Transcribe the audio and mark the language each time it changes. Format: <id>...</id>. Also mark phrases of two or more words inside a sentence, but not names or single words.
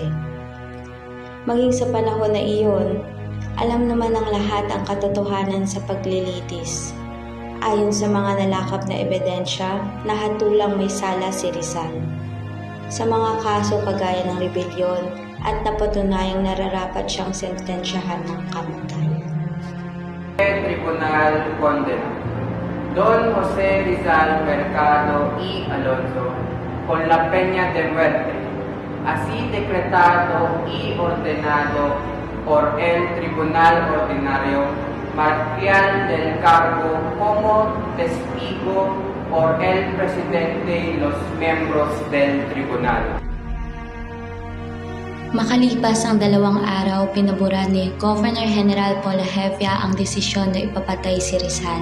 <tl>Maging sa panahon na iyon, alam naman ng lahat ang katotohanan sa paglilitis. Ayon sa mga nalakap na ebidensya, nahatulang may sala si Rizal sa mga kaso kagaya ng rebelyon at napatunayang nararapat siyang sentensyahan ng kamatayan.</tl> <es>Tribunal condena Don Jose Rizal Mercado y Alonso con la peña de muerte, así decretado y ordenado por el Tribunal Ordinario Marcial del Cargo como testigo por el presidente y los miembros del tribunal.</es> <tl>Makalipas ang 2 araw, pinabura ni</tl> <en>Governor General</en> <tl>Polavieja ang desisyon na ipapatay si Rizal.</tl>